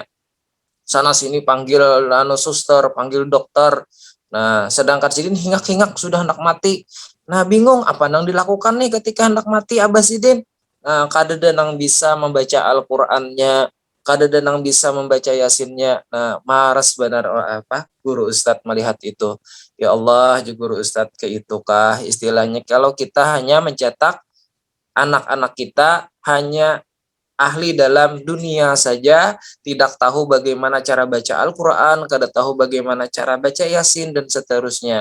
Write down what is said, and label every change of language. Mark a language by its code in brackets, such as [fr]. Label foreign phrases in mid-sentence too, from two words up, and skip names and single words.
[id] Sana sini panggil anu suster, panggil dokter. [bjn] Nah, sedangkan Sidin hingak-hingak sudah hendak mati. [id] Nah, bingung apa yang dilakukan nih ketika hendak mati Abah Sidin. [bjn] Nah, kadeda nang bisa membaca Al-Qur'annya, kadeda nang bisa membaca Yasinnya. Nah, maras benar apa guru Ustadz melihat itu. [id] Ya Allah, guru Ustadz ke itukah istilahnya, kalau kita hanya mencetak anak-anak kita hanya ahli dalam dunia saja, tidak tahu bagaimana cara baca Al-Quran, tidak tahu bagaimana cara baca Yasin, dan seterusnya.